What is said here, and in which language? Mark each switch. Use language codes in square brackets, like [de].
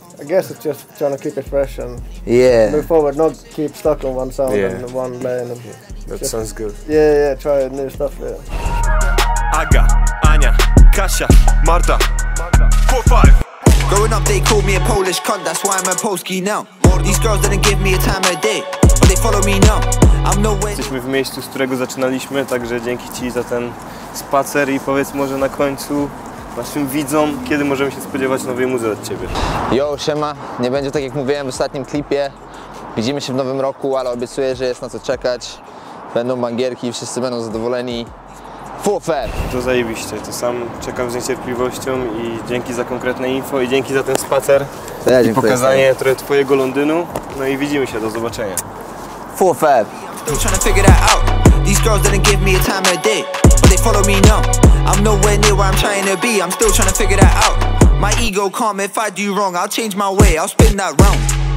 [en] I guess it's just trying to keep it fresh and move forward, not keep stuck on one sound and one lane. And That sounds good. Yeah, try new stuff. Yeah. [pl] Aga, Ania, Kasia, Marta, 4-5. [en] Growing up they called me a Polish cunt, that's why I'm a Polski now. These girls didn't give me a time of day, but they follow me now. I'm nowhere. [pl] Jesteśmy w miejscu, z którego zaczynaliśmy, także dzięki Ci za ten spacer i powiedz może na końcu naszym widzom, kiedy możemy się spodziewać nowej muzy od Ciebie. Yo, siema. Nie będzie tak jak mówiłem w ostatnim klipie. Widzimy się w nowym roku, ale obiecuję, że jest na co czekać. Będą bangierki, wszyscy będą zadowoleni. [en] Full fab. [pl] To zajebiście, to sam czekam z niecierpliwością i dzięki za konkretne info i dzięki za ten spacer i pokazanie trochę Twojego Londynu. No i widzimy się, do zobaczenia. [en] Full fab. Still trying to figure that out. These girls didn't give me a time of day, but they follow me now. I'm nowhere near where I'm trying to be. I'm still trying to figure that out. My ego calm, if I do wrong, I'll change my way, I'll spin that round.